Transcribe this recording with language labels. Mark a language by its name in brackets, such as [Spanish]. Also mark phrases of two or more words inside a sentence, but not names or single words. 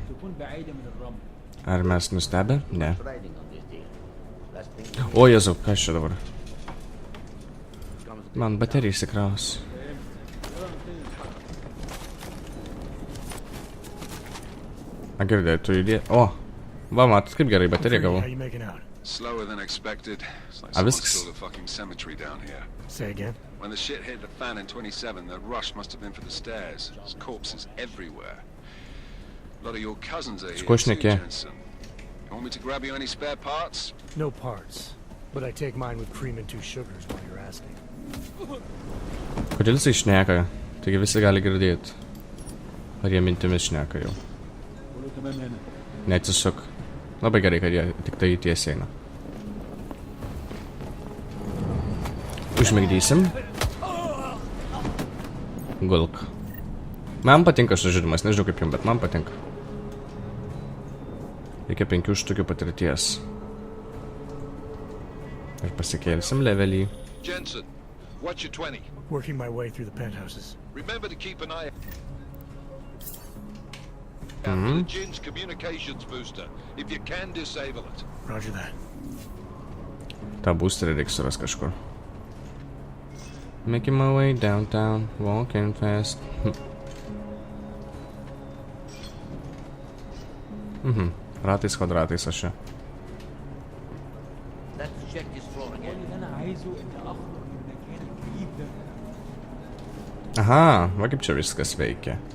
[Lithuanian] Ar mes nustebę? Ne. O, Jėzau, kas čia dabar? Man baterija įsikraus. A, girdėjai, tu judėjai. O, va, matot, kaip gerai bateriją gavau. [English] Slower than expected. It's like Avis. someone stole a fucking cemetery down here. Say again? When the shit hit the fan in 27, the rush must have been for the stairs. There's corpses everywhere. A lot of your cousins are here too, Jensen. You want me to grab you any spare parts? No parts. But I take mine with cream and 2 sugars while you're asking. [Lithuanian] Kodėl jisai šneka? Taigi visi gali girdėti. Ar jie mintimis šneka jau? Neatsisuk. Labai gerai, kad jie tik tai tiesiai eina. Užmigdysim. Gulk. Man patinka šis žaidimas, nežinau kaip jums, bet man patinka. Reikia 5 štukių patirties. Ir pasikelsim levelį. [English] Jensen, what's your 20? Working my way through the penthouses. Remember to keep an eye out for the Jin's communications booster. If you can, disable it. Roger that. [Lithuanian] tą boosterį reiks suras kažkur. [English] Making my way downtown, walking fast. [Lithuanian] Ratais kvadratais aš čia. Aha, va kaip čia viskas veikia.